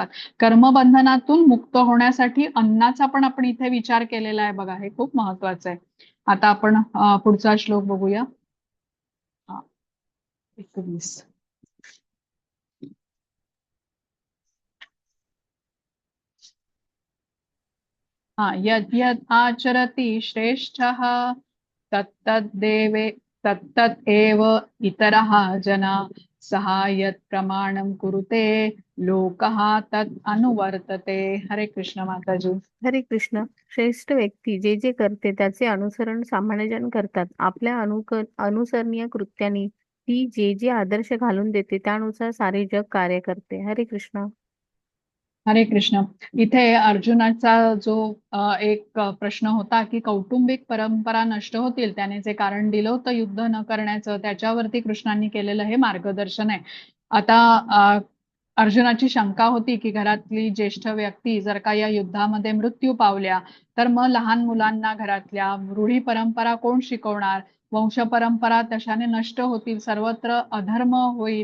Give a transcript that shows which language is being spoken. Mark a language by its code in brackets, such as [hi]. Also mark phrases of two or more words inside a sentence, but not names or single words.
[mr] कर्मबंधनातून मुक्त होण्यासाठी अन्नाचा पण आपण इथे विचार केलेला आहे बघा, हे खूप महत्वाचं आहे. आता आपण पुढचा श्लोक बघूया. 21. हा, [sa] यद् यद् आचरति श्रेष्ठः तत्तद्देवे तत्तत् एव इतरः जना सहा यत् प्रमाणं कुरुते लोकः तत् अनुवर्तते. [mr] हरे कृष्ण माताजी. हरे कृष्ण. श्रेष्ठ व्यक्ती जे जे करते त्याचे अनुसरण सामान्यजन करतात. आपल्या अनुसरणीय कृत्यांनी ती जे जे आदर्श घालून देते त्यानुसार सारे जग कार्य करते. हरे कृष्ण. हरे कृष्ण. इथे अर्जुनाचा जो एक प्रश्न होता की कौटुंबिक परंपरा नष्ट होतील, त्याने जे कारण दिलं होतं युद्ध न करण्याचं, त्याच्यावरती कृष्णांनी केलेलं हे मार्गदर्शन आहे. आता अर्जुनाची शंका होती की घरातली ज्येष्ठ व्यक्ती जर का या युद्धामध्ये मृत्यू पावल्या तर मग लहान मुलांना घरातल्या रूढी परंपरा कोण शिकवणार, वंश परंपरा तशाने नष्ट होतील, सर्वत्र अधर्म होईल.